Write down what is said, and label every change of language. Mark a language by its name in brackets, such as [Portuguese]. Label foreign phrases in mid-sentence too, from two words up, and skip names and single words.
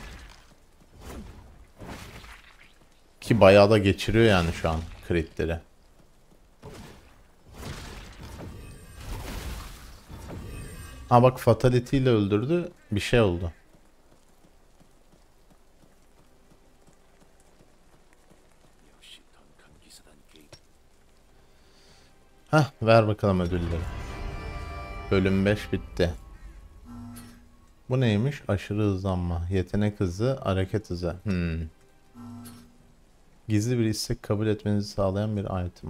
[Turkish] Ki bayağı da geçiriyor yani şu an critleri. Ha bak, fatality ile öldürdü. Bir şey oldu. [Korean] 역시 던칸 기사단 게임. [Turkish] Heh, ver bakalım ödülleri. Bölüm 5 bitti. Bu neymiş? Aşırı hızlanma. Yetenek hızı, hareket hızı. Gizli bir istek kabul etmenizi sağlayan bir item.